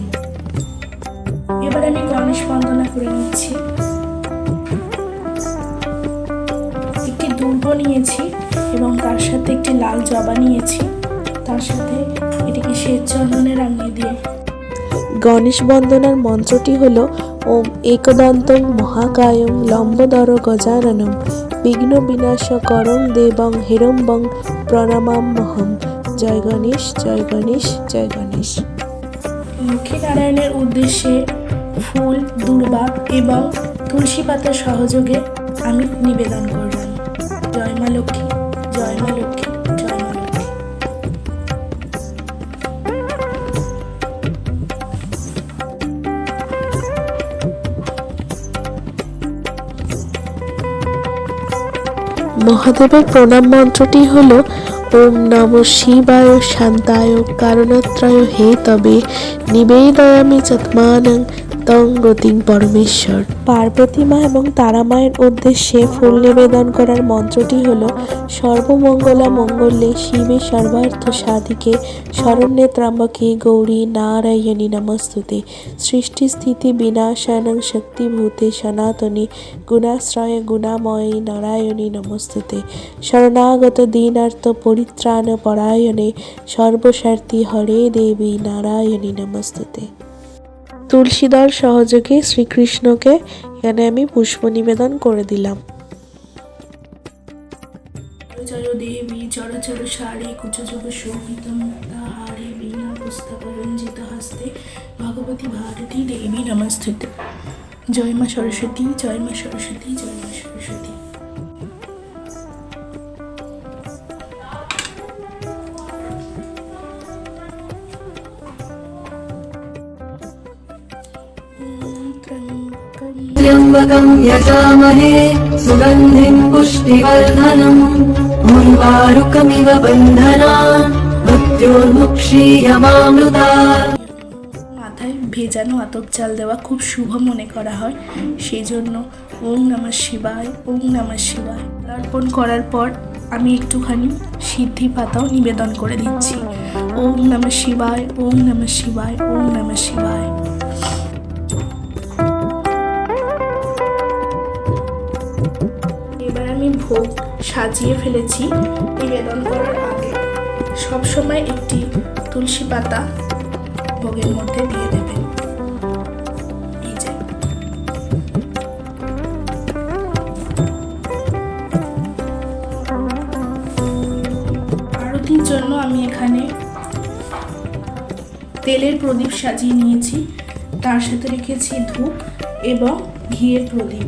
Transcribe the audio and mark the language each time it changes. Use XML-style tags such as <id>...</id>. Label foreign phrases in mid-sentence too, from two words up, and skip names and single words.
<bn>এবার আমি গণেশ বন্দনা করে নিচ্ছি। নিয়েছি এবং তার সাথে একটি লাল জবা নিয়েছি, তার সাথে এটিকে শ্বেত চন্দনে রাঙিয়ে দিয়ে গণেশ বন্দনার মন্ত্রটি হলো</bn> <sa>ওম एकदन्तं महाकायं लम्बोदर गजाननं विघ्न विनाशकरं देवं हिरम्बं प्रणामाम्यहम्।</sa> <hi>जय गणेश जय गणेश जय गणेश।</hi> <bn>লক্ষ্মীনারায়ণের উদ্দেশ্যে ফুল, দূর্বা এবং তুলসী পাতা সহযোগে আমি নিবেদন করলাম। জয় মা লক্ষ্মী, জয় মা লক্ষ্মী, জয় মা লক্ষ্মী। মহাদেবের প্রণাম মন্ত্রটি হল</bn> <sa>ওম নমঃ শিবায় শান্তায় কারণত্রয় হে তবে নিবেদয়ামি চাত্মানং তং গতিং পরমেশ্বর।</sa> <bn>পার্বতী মা এবং তারা মায়ের উদ্দেশ্যে ফুল নিবেদন করার মন্ত্রটি হল</bn> <sa>সর্বমঙ্গলা মঙ্গলে শিবে সর্বার্থ সাধিকে শরণ্যে ত্র্যম্বকে গৌরী নারায়ণী নমস্তুতে। সৃষ্টি স্থিতি বিনাশানং শক্তিভূতে সনাতনী গুণাশ্রয়ে গুণাময়ী নারায়ণী নমস্তুতে। শরণাগত দীনার্থ পরিত্রাণ পরায়ণে সর্বস্বার্থী হরে দেবী নারায়ণী নমস্তুতে।</sa> <bn>তুলসী দল সহযোগে শ্রীকৃষ্ণকে এখানে আমি পুষ্প নিবেদন করে দিলাম।</bn> <sa>জয় দেবী চরাচর সারি কুচযোগ শোভিত মুক্তাহারি বীণা পুস্তক রঞ্জিত হস্তে ভগবতী ভারতী দেবী নমস্তুতে।</sa> <bn>জয় মা সরস্বতী, জয় মা সরস্বতী, জয় মা সরস্বতী।</bn> <sa>त्र्यम्बकं यजामहे सुगन्धिं पुष्टिवर्धनम् उर्वारुकमिव बन्धनान् मृत्योर्मुक्षीयमामृतात्।</sa> <bn>মাথায় ভেজানো আতপ চাল দেওয়া খুব শুভ মনে করা হয়, সেই জন্য</bn> <sa>ওম নমঃ শিবায়, ওম নমঃ শিবায়</sa> <bn>অর্পণ করার পর আমি একটুখানি সিদ্ধি পাতাও নিবেদন করে দিচ্ছি।</bn> <sa>ওম নমঃ শিবায়, ওম নমঃ শিবায়, ওম নমঃ শিবায়।</sa> <bn>এবার আমি ভোগ সাজিয়ে ফেলেছি। নিবেদন করার আগে সবসময় একটি তুলসী পাতা ভোগের মধ্যে দিয়ে দেবেন। এই যে আরতির জন্য আমি এখানে তেলের প্রদীপ সাজিয়ে নিয়েছি, তার সাথে রেখেছি ধূপ এবং ঘিয়ের প্রদীপ।</bn>